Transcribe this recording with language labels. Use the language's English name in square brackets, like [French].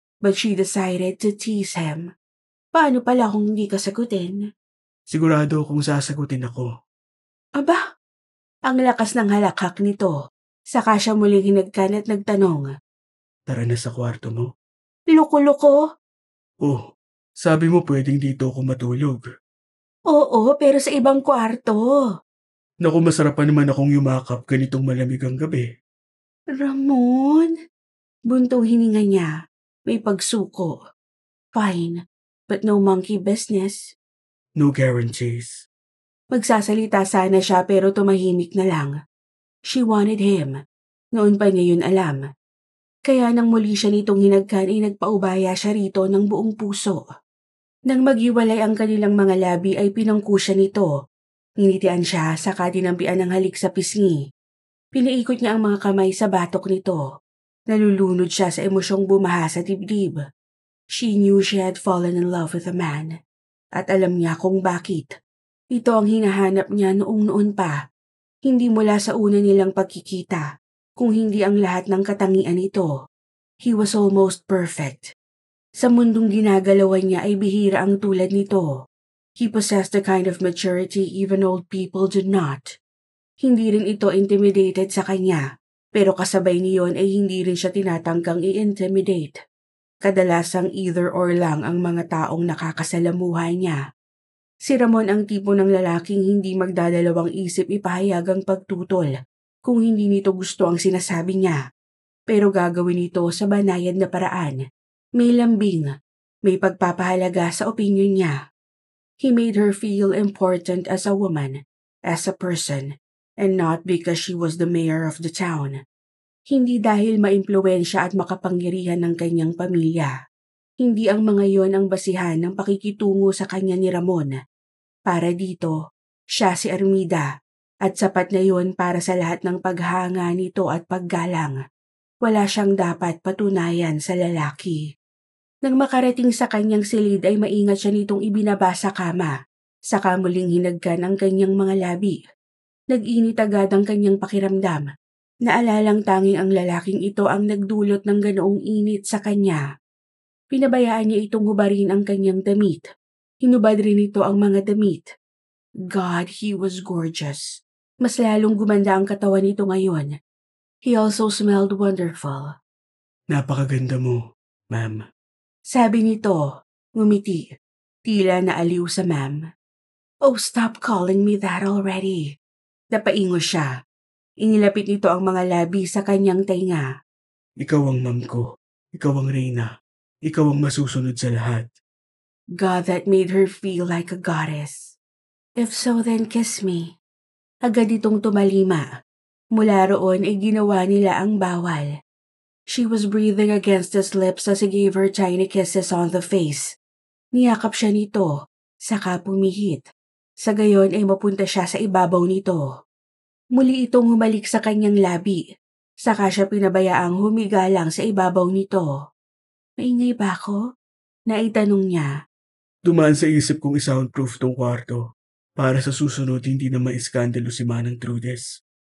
[English] But she decided to tease him. [Filipino] Paano pala kung hindi ka sagutin? Sigurado akong sasagutin ako. Aba, ang lakas ng halakhak nito. Saka siya muling hinagkan at nagtanong. Tara na sa kwarto mo. Loko-loko? Oh, sabi mo pwedeng dito ako matulog. Oo, pero sa ibang kwarto. Naku, masarap pa naman akong yumakap ganitong malamig ang gabi. Ramon? Buntong hininga niya. May pagsuko. [English] Fine, but no monkey business. No guarantees. [Filipino] Magsasalita sana siya pero tumahimik na lang. [English] She wanted him. [Filipino] Noon pa niya yun alam. Kaya nang muli siya nitong hinagkan ay nagpaubaya siya rito ng buong puso. Nang maghiwalay ang kanilang mga labi ay pinangku siya nito. Nginitian siya saka dinampian ng halik sa pisngi. Pinaikot niya ang mga kamay sa batok nito. Nalulunod siya sa emosyong bumaha sa dibdib. [English] She knew she had fallen in love with a man. [Filipino] At alam niya kung bakit. Ito ang hinahanap niya noon pa. Hindi mula sa una nilang pagkikita, kung hindi ang lahat ng katangian nito. [English] He was almost perfect. [Filipino] Sa mundong ginagalawan niya ay bihira ang tulad nito. [English] He possessed the kind of maturity even old people did not. [Filipino] Hindi rin ito intimidated sa kanya, pero kasabay niyon ay hindi rin siya tinatangkang i-intimidate. Kadalasang either or lang ang mga taong nakakasalamuha niya. Si Ramon ang tipo ng lalaking hindi magdadalawang isip ipahayag ang pagtutol kung hindi nito gusto ang sinasabi niya. Pero gagawin ito sa banayad na paraan. May lambing, may pagpapahalaga sa opinyon niya. [English] He made her feel important as a woman, as a person, and not because she was the mayor of the town. [Filipino] Hindi dahil maimpluwensya at makapangyarihan ng kanyang pamilya. Hindi ang mga yon ang basihan ng pakikitungo sa kanya ni Ramon. Para dito, siya si Armida at sapat na yon para sa lahat ng paghanga nito at paggalang. Wala siyang dapat patunayan sa lalaki. Nang makarating sa kanyang silid ay maingat siya nitong ibinaba sa kama. Saka muling hinagkan ang kanyang mga labi. Nag-init agad ang kanyang pakiramdam. Naalalang tanging ang lalaking ito ang nagdulot ng ganoong init sa kanya. Pinabayaan niya itong hubarin ang kanyang damit. Hinubad rin ito ang mga damit. [English] God, he was gorgeous. [Filipino] Mas lalong gumanda ang katawan nito ngayon. [English] He also smelled wonderful. [Filipino] Napakaganda mo, ma'am. Sabi nito, ngumiti. Tila naaliw sa ma'am. [English] Oh, stop calling me that already. [Filipino] Napaingo siya. Inilapit nito ang mga labi sa kanyang tainga. Ikaw ang ma'am ko. Ikaw ang reyna. Ikaw ang masusunod sa lahat. [English] God, that made her feel like a goddess. If so, then kiss me. [Filipino] Agad itong tumalima. Mula roon ay ginawa nila ang bawal. [English] She was breathing against his lips as he gave her tiny kisses on the face. [Filipino] Niyakap siya nito, saka pumihit. Sa gayon ay mapunta siya sa ibabaw nito. Muli itong humalik sa kanyang labi. Saka siya pinabayaang humiga lang sa ibabaw nito. Maingay ba ako? Naitanong niya. Dumaan sa isip kong i-soundproof tong kwarto para sa susunod hindi na maiskandalo si Manang Trudes.